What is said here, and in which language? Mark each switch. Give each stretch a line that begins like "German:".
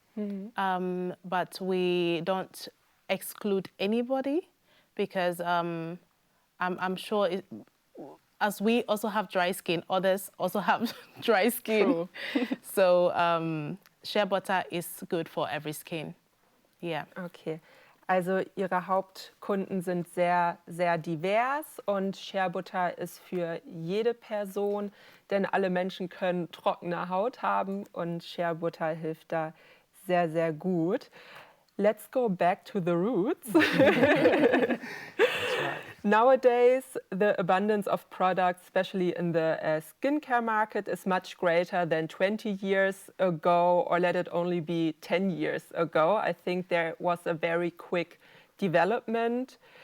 English: But we don't exclude anybody because I'm sure as we also have dry skin, others also have dry skin. So shea butter is good for every skin. Yeah. Okay.
German: Also Ihre Hauptkunden sind sehr, sehr divers und Shea Butter ist für jede Person, denn alle Menschen können trockene Haut haben und Shea Butter hilft da sehr, sehr gut.
English: Let's go back to the roots. Nowadays, the abundance of products, especially in the skincare market, is much greater than 20 years ago, or let it only be 10 years ago. I think there was a very quick development.